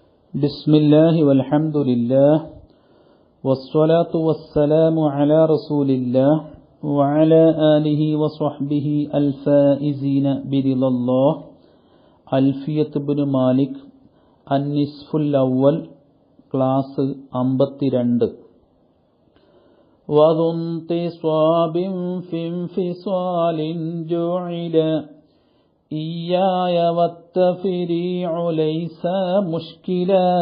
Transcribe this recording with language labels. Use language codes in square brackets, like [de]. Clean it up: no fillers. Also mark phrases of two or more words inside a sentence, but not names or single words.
[ar] بسم الله والحمد لله والصلاة والسلام على رسول الله وعلى آله وصحبه الفائزين برضا الله. അൽഫിയത്ത് ഇബ്നു മാലിക് النصف الأول ക്ലാസ് 52. وذو انتصاب في انفصال جعلا إياي والتفريع ليس مشكلا.